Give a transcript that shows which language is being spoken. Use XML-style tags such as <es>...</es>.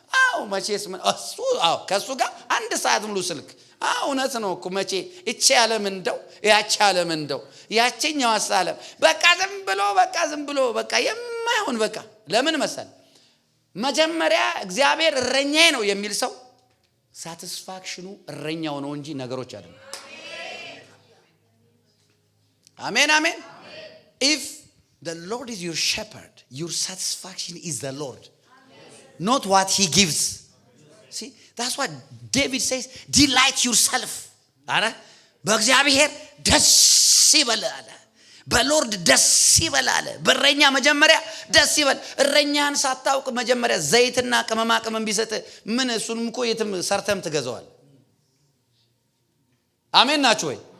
<am>አዎ መቼስ ምን እሱ አዎ ከሱ ጋር አንድ ሰዓት ሙሉ ስልክ። አዎ እውነት ነው እኮ መቼ እቺ ዓለም እንደው ያቺ ዓለም እንደው ያቺኛው ዓለም በቃ ዝም ብሎ በቃ የማይሆን በቃ። ለምን መሰል መጀመሪያ እግዚአብሔር እረኛዬ ነው የሚል ሰው ሳቲስፋክሽኑ እረኛው ነው እንጂ ነገሮች አይደለም። አሜን አሜን።</am> <en>if the Lord is your shepherd, your satisfaction is the Lord, not what he gives. See, that's what David says, delight yourself.</en> <am>አረ በእግዚአብሔር ደስ ይበልህ አለ። በሎርድ ደስ ይበልህ አለ። በእረኛ መጀመሪያ ደስ ይበል። እረኛን ሳታውቅ መጀመሪያ ዘይትና ቅመማ ቅመም ቢሰጥ ምን እሱንም እኮ የትም ሰርተም ትገዛዋል። አሜን ናችሁ ወይ?</am>